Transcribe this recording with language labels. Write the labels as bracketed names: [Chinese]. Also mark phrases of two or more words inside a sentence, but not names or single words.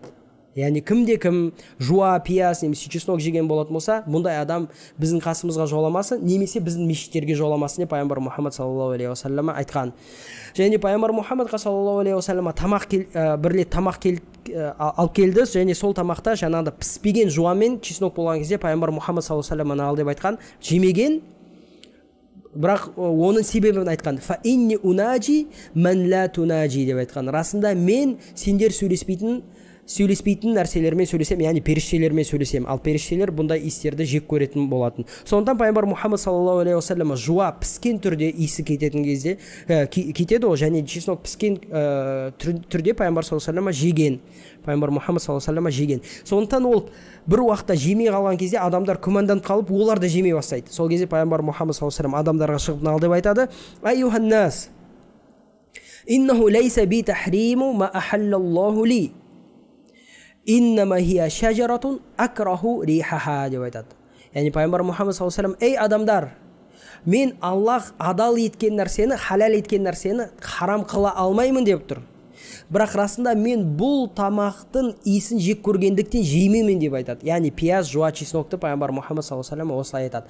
[Kazakh] Яғни кімде-кім жуа, пияз, немесе чеснок жеген болатын болса, бұндай адам біздің қасымызға жоламасын, немесе біздің мешіттерге жоламасын деп пайғамбар Мұхаммад [Arabic] صلى الله عليه وسلم [Kazakh] айтқан. Және пайғамбар Мұхаммад [Arabic] صلى الله عليه وسلم [Kazakh] бір рет тамақ алып келді, және сол тамақта жаңағыда піспеген жуа мен чеснок болған кезде пайғамбар Мұхаммад [Arabic] صلى الله عليه وسلم [Kazakh] ал деп айтқан, жемеген, бірақ оның себебін айтқан. [Arabic] "فإني أناجي من لا تناجي" [Kazakh] деп айтқан. Расында мен сендер сөйлеспейтін сөйлеспейтін нәрселермен сөйлесем, яғни періштелермен сөйлесем, ал періштелер бұндай иістерді жек көретін болатын. Сондықтан пайғамбар Мұхаммад [Arabic] صلى الله عليه وسلم [Kazakh] жуа піскен түрде иісі кететін кезде кетеді ол, және чеснок піскен түрде пайғамбар [Arabic] صلى الله عليه وسلم [Kazakh] жеген. Пайғамбар Мұхаммад [Arabic] صلى الله عليه وسلم [Kazakh] жеген. Сондықтан ол бір уақытта жемей қалған кезде адамдар күмәнданып қалып, олар да жемей бастайды. Сол кезде пайғамбар Мұхаммад [Arabic] صلى الله عليه وسلم [Kazakh] адамдарға шығып мынау деп айтады: [Arabic] "أيها الناس إنه ليس بي تحريم ما أحل الله لي. إنما هي شجرة أكره ريحها" [Kazakh] деп айтады. Яғни пайғамбар Мұхаммад [Arabic] صلى الله عليه وسلم: [Kazakh] "Ей адамдар, мен Аллах адал еткен нәрсені, халал еткен нәрсені харам қыла алмаймын" деп тұр. Бірақ расында мен бұл тамақтың иісін жек көргендіктен жеймеймін деп айтады. Яғни пияз, жуа, чеснокты пайғамбар Мұхаммад [Arabic] صلى الله عليه وسلم [Kazakh] осылай айтады.